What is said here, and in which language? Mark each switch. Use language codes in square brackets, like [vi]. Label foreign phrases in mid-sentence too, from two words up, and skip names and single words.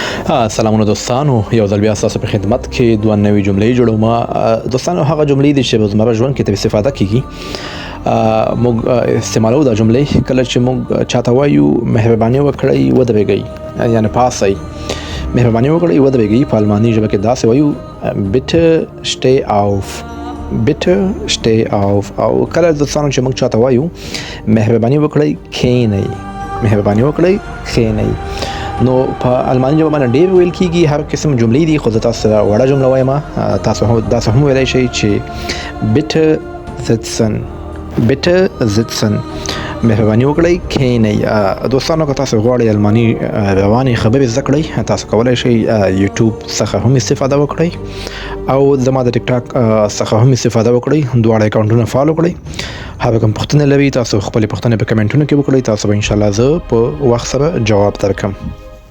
[ps] سلامونه دوستانو، یو ځل بیا ستاسو په خدمت کې دوه نوې جملې جوړوم. دوستانو هغه جملې دي چې په زموږ ژوند کې ته استفاده کیږي. موږ استعمالو دا جملې کله چې موږ چاته وایو مهرباني وکړئ ودرېږئ، یعنی پاسئ. مهرباني وکړئ ودرېږئ په الماني ژبه کې داسې وایو [de] bitte steh auf. bitte steh auf. [ps] او کله دوستانو چې موږ چاته وایو مهرباني وکړئ کښېنئ، مهرباني وکړئ کښېنئ، نو په الماني ژبه باندې ډېر ویل کېږي هر قسم جملې دي، خو زه تاسو ته وړه جمله وایم. تاسو هم ویلی شئ چې [de] bitte sitzen، bitte sitzen، [ps] مهرباني وکړئ کښېنئ. دوستانو که تاسو غواړئ الماني روانې خبرې زده کړئ، تاسو کولی شئ یوټیوب څخه هم استفاده وکړئ او زما د ټیک ټاک څخه هم استفاده وکړئ. دواړه اکاونټونه فالو کړئ. هر کوم پوښتنه لرئ تاسو خپلې پوښتنې په کمنټونو کې وکړئ، تاسو به انشاءالله زه په وخت سره جواب درکړم.